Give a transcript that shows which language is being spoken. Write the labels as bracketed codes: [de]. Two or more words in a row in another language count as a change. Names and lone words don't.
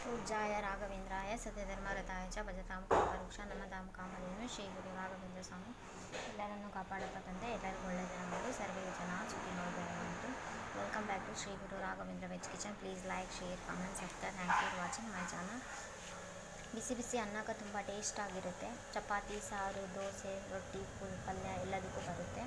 [sa] पूज्याय राघवेंद्राय सत्यधर्मरताय च भजतां कल्पवृक्ष नमतां कामधेनु [kn] ಶ್ರೀ ಗುರು ರಾಘವೇಂದ್ರ ಸ್ವಾಮಿ ಎಲ್ಲರನ್ನು ಕಾಪಾಡಪ್ಪ ತಂದೆ. ಎಲ್ಲರಿಗೂ ಒಳ್ಳೆಯದನ್ನು ಮಾಡಿ [sa] ಸರ್ವೇ ಜನ ಸುಖಿನೋ ಭವಂತು. [en] welcome back to [kn] ಶ್ರೀ ಗುರು ರಾಘವೇಂದ್ರ ವೆಜ್ ಕಿಚನ್. [en] Please like, share, comment, subscribe. Thank you for watching my channel. [kn] ಬಿಸಿ ಬಿಸಿ ಅನ್ನಕ್ಕೆ ತುಂಬ ಟೇಸ್ಟ್ ಆಗಿರುತ್ತೆ. ಚಪಾತಿ, ಸಾರು, ದೋಸೆ, ರೊಟ್ಟಿ, ಪಲ್ಯ ಎಲ್ಲದಕ್ಕೂ ಬರುತ್ತೆ.